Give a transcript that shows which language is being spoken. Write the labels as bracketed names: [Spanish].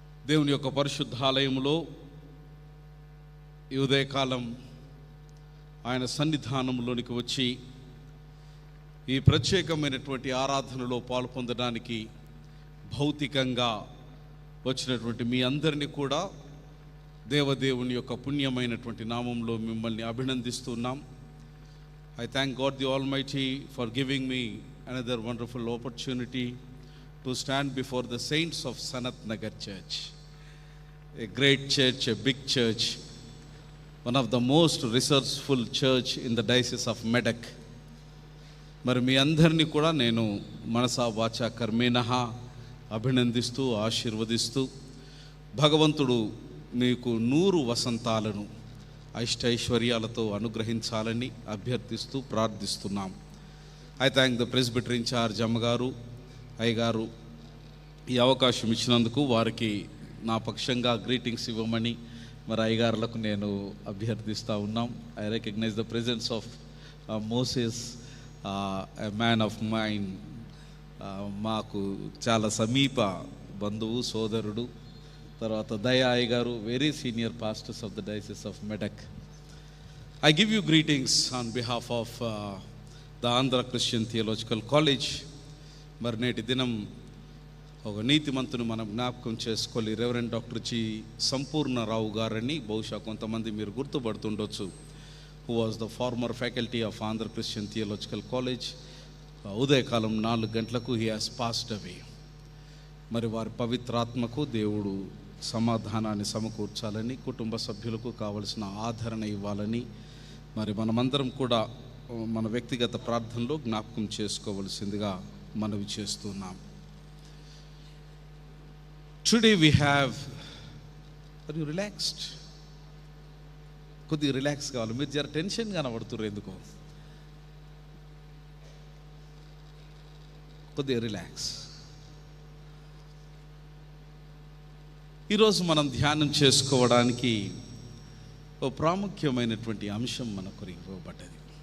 [Telugu] దేవుని యొక్క పరిశుద్ధాలయములో ఈ ఉదయకాలం ఆయన సన్నిధానంలోనికి వచ్చి ఈ ప్రత్యేకమైనటువంటి ఆరాధనలో పాల్పొందడానికి భౌతికంగా వచ్చినటువంటి మీ అందరినీ కూడా దేవదేవుని యొక్క పుణ్యమైనటువంటి నామంలో మిమ్మల్ని అభినందిస్తున్నాం. [English] I thank God the Almighty for giving me another wonderful opportunity to stand before the saints of Sanat Nagar Church, a great church, a big church, one of the most resourceful church in the diocese of Medak. [Telugu] మరి మీ అందరినీ కూడా నేను మనసా వాచా కర్మేణః అభినందిస్తూ ఆశీర్వదిస్తూ భగవంతుడు మీకు 100 వసంతాలను అష్టైశ్వర్యాలతో అనుగ్రహించాలని అభ్యర్థిస్తూ ప్రార్థిస్తున్నాం. [English] I thank the presbyter in charge [Telugu] అమ్మగారు అయ్యగారు ఈ అవకాశం ఇచ్చినందుకు వారికి నా పక్షంగా గ్రీటింగ్స్ ఇవ్వమని మరి అయ్యగారులకు నేను అభ్యర్థిస్తూ ఉన్నాం. [English] I recognise the presence of Moses, a man of mind, [Telugu] మాకు చాలా సమీప బంధువు సోదరుడు. తర్వాత దయా అయ్యగారు, [English] Very senior pastors of the diocese of Medak. I give you greetings on behalf of the Andhra Christian theological college. [Telugu] మరి నేటి దినం ఒక నీతిమంతును మనం జ్ఞాపకం చేసుకోవాలి. రెవరెండ్ డాక్టర్ జి సంపూర్ణరావు గారని బహుశా కొంతమంది మీరు గుర్తుపడుతుండొచ్చు. [English] who was the former faculty of Andhra Christian Theological College. [Telugu] ఉదయకాలం 4 గంటలకు [English] he has passed away. [Telugu] మరి వారి పవిత్రాత్మకు దేవుడు సమాధానాన్ని సమకూర్చాలని, కుటుంబ సభ్యులకు కావలసిన ఆదరణ ఇవ్వాలని మరి మనమందరం కూడా మన వ్యక్తిగత ప్రార్థనలో జ్ఞాపకం చేసుకోవలసిందిగా మనవి చేస్తున్నాం. [English] Today we have, are you relaxed? [Telugu] కొద్దిగా రిలాక్స్ కావాలి. మీరు జర టెన్షన్ కనబడుతున్నారు, ఎందుకో కొద్దిగా రిలాక్స్. ఈరోజు మనం ధ్యానం చేసుకోవడానికి ఓ ప్రాముఖ్యమైనటువంటి అంశం మనకు ఇవ్వబడ్డది.